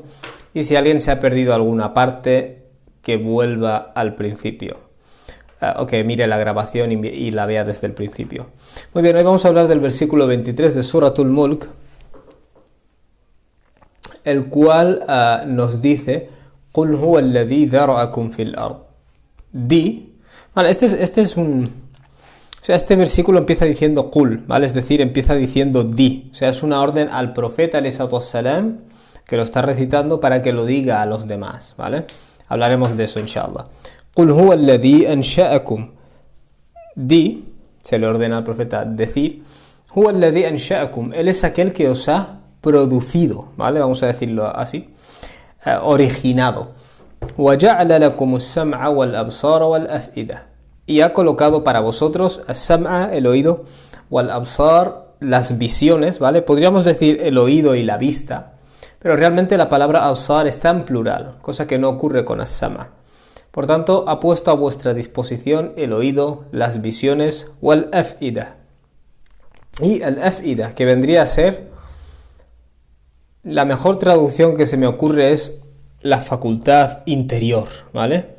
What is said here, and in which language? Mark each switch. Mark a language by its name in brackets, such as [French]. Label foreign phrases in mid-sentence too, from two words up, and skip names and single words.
[Spanish] Y si alguien se ha perdido alguna parte, que vuelva al principio. O que mire la grabación y la vea desde el principio. Muy bien, hoy vamos a hablar del versículo 23 de Suratul Mulk, el cual nos dice: [Arabic] قل هو الذي ذرأكم في الأرض. [Spanish] Vale, este es un... O sea, este versículo empieza diciendo Qul, ¿vale? Es decir, empieza diciendo di. O sea, es una orden al profeta, [Arabic] عليه الصلاة والسلام, [Spanish] que lo está recitando para que lo diga a los demás, ¿vale? Hablaremos de eso, inshallah. [Arabic] قل هو الذي أنشأكم. [Spanish] Di, se le ordena al profeta decir, [Arabic] هو الذي أنشأكم. [Spanish] Él es aquel que os ha producido, ¿vale? Vamos a decirlo así. Originado. [Arabic] وجعل لكم السمع والأبصار والأفئدة. [Spanish] Y ha colocado para vosotros as-sam'a, el oído, [Arabic] والأبصار, [Spanish] las visiones, ¿vale? Podríamos decir el oído y la vista, pero realmente la palabra absar está en plural, cosa que no ocurre con as-sam'a. Por tanto, ha puesto a vuestra disposición el oído, las visiones, [Arabic] والأفئدة. [Spanish] Y el af'ida, que vendría a ser, la mejor traducción que se me ocurre es la facultad interior, ¿vale?